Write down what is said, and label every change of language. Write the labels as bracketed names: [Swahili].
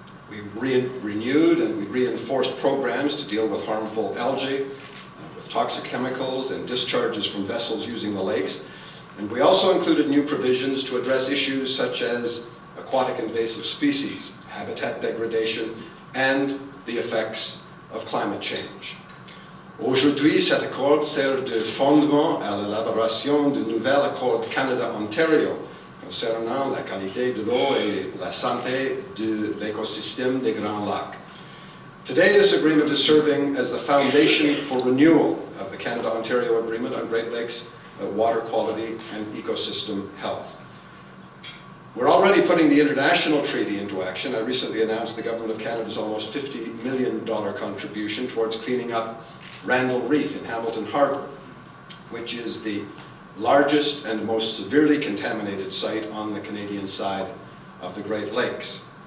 [English] We renewed and we reinforced programs to deal with harmful algae, with toxic chemicals and discharges from vessels using the lakes. And we also included new provisions to address issues such as aquatic invasive species, habitat degradation, and the effects of climate change. [French] Aujourd'hui, cet accord sert de fondement à l'élaboration du nouvel accord Canada-Ontario concernant la qualité de l'eau et la santé de l'écosystème des Grands Lacs. [English] Today, this agreement is serving as the foundation for renewal of the Canada-Ontario Agreement on Great Lakes water quality and ecosystem health. We're already putting the international treaty into action. I recently announced the Government of Canada's almost $50 million contribution towards cleaning up Randall Reef in Hamilton Harbour, which is the largest and most severely contaminated site on the Canadian side of the Great Lakes.